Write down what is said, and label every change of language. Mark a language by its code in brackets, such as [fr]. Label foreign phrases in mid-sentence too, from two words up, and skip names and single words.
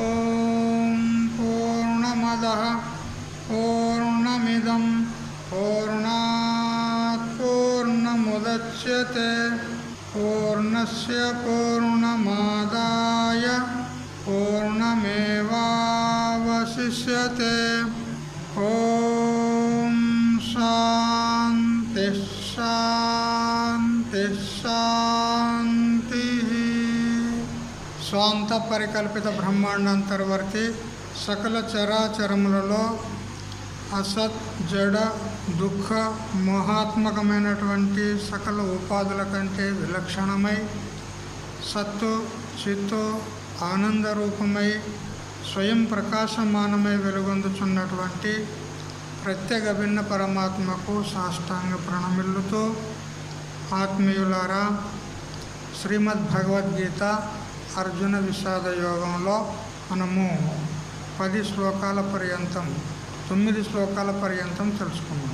[sa] पूर्णमदः पूर्णमिदं पूर्णात् पूर्णमुदच्यते पूर्णस्य पूर्णमादाय पूर्णमेवावशिष्यते ॐ शान्ति शान्ति शान्तिः స్వాంత [te] పరికల్పిత బ్రహ్మాండాంతర్వర్తి సకల చరాచరములలో అసత్ జడ దుఃఖ మోహాత్మకమైనటువంటి సకల ఉపాధుల కంటే విలక్షణమై సత్తు చిత్తు ఆనందరూపమై స్వయం ప్రకాశమానమై వెలుగొందుచున్నటువంటి ప్రత్యేక భిన్న పరమాత్మకు సాష్టాంగ ప్రణమిల్లుతూ ఆత్మీయులారా శ్రీమద్ భగవద్గీత అర్జున విషాద యోగంలో మనము 10 శ్లోకాల పర్యంతం 9 శ్లోకాల పర్యంతం తెలుసుకున్నాం.